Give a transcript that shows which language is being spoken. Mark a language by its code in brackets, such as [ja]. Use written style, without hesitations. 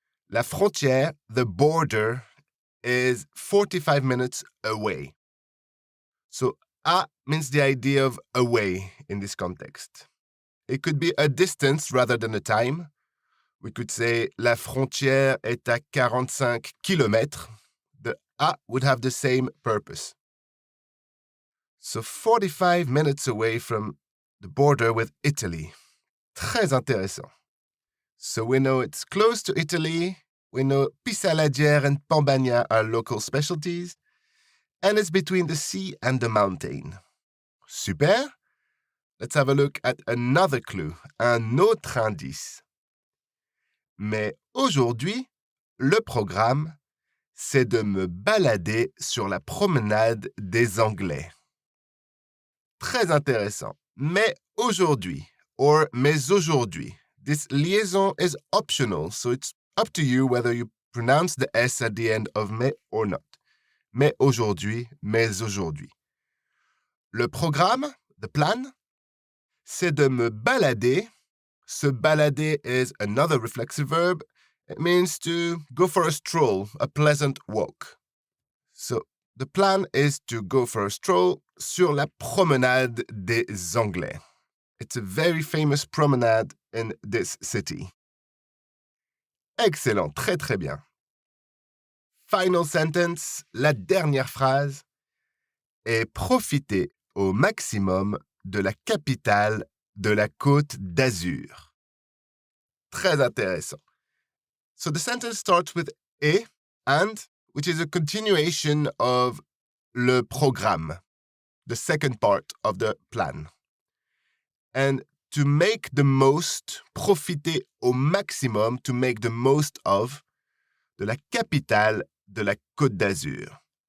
[fr] La frontière, [en] the border, is 45 minutes away. So, à means the idea of away in this context. It could be a distance rather than a time. We could say [fr] la frontière est à 45 kilomètres. [en] The à would have the same purpose. So 45 minutes away from the border with Italy. [fr] Très intéressant. [en] So we know it's close to Italy. We know pissaladière and pambagna are local specialties. And it's between the sea and the mountain. Super. Let's have a look at another clue, [fr] un autre indice. Mais aujourd'hui, le programme, c'est de me balader sur la promenade des Anglais. Très intéressant. Mais aujourd'hui, or mais aujourd'hui. [en] This liaison is optional, so it's up to you whether you pronounce the S at the end of mais or not. [fr] Mais aujourd'hui, mais aujourd'hui. Le programme, [en] the plan, [fr] c'est de me balader. [en] Se balader is another reflexive verb. It means to go for a stroll, a pleasant walk. So the plan is to go for a stroll [fr] sur la promenade des Anglais. [en] It's a very famous promenade in this city. [fr] Excellent, très très bien. [en] Final sentence, [fr] la dernière phrase, est profiter au maximum de la capitale de la Côte d'Azur. Très intéressant. [en] So the sentence starts with et, and, which is a continuation of [fr] le programme, [en] the second part of the plan. And to make the most, [fr] profiter au maximum, [en] to make the most of, [fr] de la capitale de la Côte d'Azur.